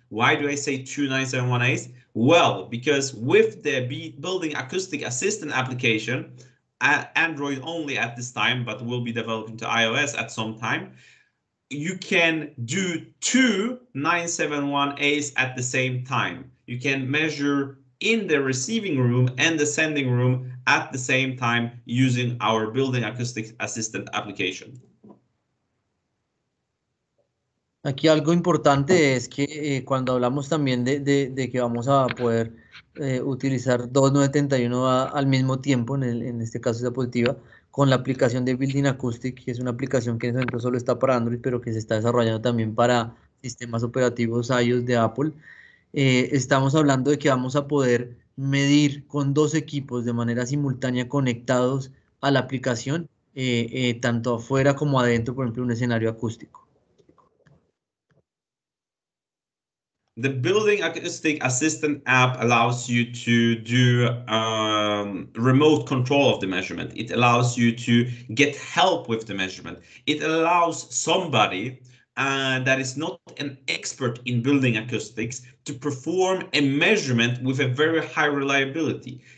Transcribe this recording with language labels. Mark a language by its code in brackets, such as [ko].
[en] Why do I say 2 971As? Well, because with the building acoustic assistant application, Android only at this time, but will be developing to iOS at some time, you can do 2 971As at the same time. You can measure in the receiving room and the sending room at the same time using our building acoustic assistant application. [es] Aquí algo importante es que cuando hablamos también de que vamos a poder utilizar 2.971 al mismo tiempo, en este caso es diapositiva, con la aplicación de Building Acoustic, que es una aplicación que en este momento solo está para Android, pero que se está desarrollando también para sistemas operativos iOS de Apple. Estamos hablando de que vamos a poder medir con 2 equipos de manera simultánea conectados a la aplicación, tanto afuera como adentro, por ejemplo, un escenario acústico. [en] The Building Acoustic Assistant app allows you to do remote control of the measurement. It allows you to get help with the measurement. It allows somebody that is not an expert in building acoustics to perform a measurement with a very high reliability.